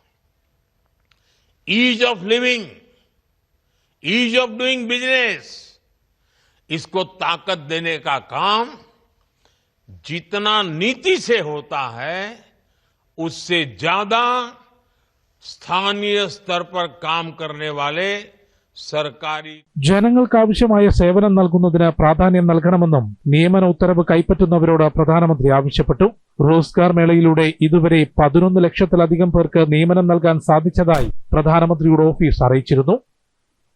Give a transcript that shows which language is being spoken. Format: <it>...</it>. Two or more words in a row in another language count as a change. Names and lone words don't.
<en>ease of living, ease of doing business,</en> <hi>इसको ताकत देने का काम जितना नीति से होता है उससे ज्यादा स्थानीय स्तर पर काम करने वाले സർക്കാരി</hi> <ml>ജനങ്ങൾക്കാവശ്യമായ സേവനം നൽകുന്നതിന് പ്രാധാന്യം നൽകണമെന്നും നിയമന ഉത്തരവ് കൈപ്പറ്റുന്നവരോട് പ്രധാനമന്ത്രി ആവശ്യപ്പെട്ടു. റോസ്ഗാർ മേളയിലൂടെ ഇതുവരെ 11 ലക്ഷത്തിലധികം പേർക്ക് നിയമനം നൽകാൻ സാധിച്ചതായി പ്രധാനമന്ത്രിയുടെ ഓഫീസ് അറിയിച്ചിരുന്നു.</ml>